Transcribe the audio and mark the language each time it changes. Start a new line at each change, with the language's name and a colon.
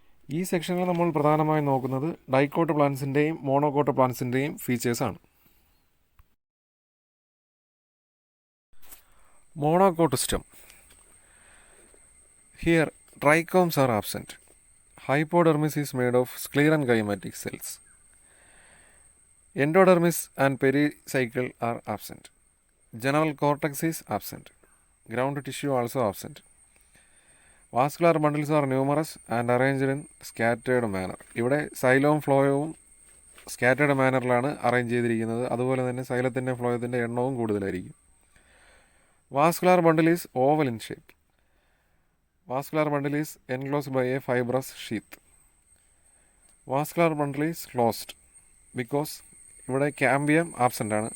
Malayalam: ഈ സെക്ഷനിൽ നമ്മൾ പ്രധാനമായും നോക്കുന്നത് dicot പ്ലാന്റ്സിൻ്റെയും monocot പ്ലാന്റ്സിൻ്റെയും ഫീച്ചേഴ്സാണ്.
English: Monocot stem. Here trichomes are absent. Hypodermis is made of sclerenchymatic cells. Endodermis and pericycle are absent. General cortex is absent. Ground tissue also absent. Vascular bundles are numerous and arranged in scattered manner.
Malayalam: ഇവിടെ സൈലവും ഫ്ലോയവും scattered മാനറിലാണ് arrange ചെയ്തിരിക്കുന്നത്. അതുപോലെ തന്നെ സൈലത്തിൻ്റെ ഫ്ലോയത്തിൻ്റെ എണ്ണവും കൂടുതലായിരിക്കും.
English: Vascular bundle is oval in shape. Vascular bundle is enclosed by a fibrous sheath. Vascular bundle is closed because
Malayalam: ഇവിടെ cambium absent ആണ്.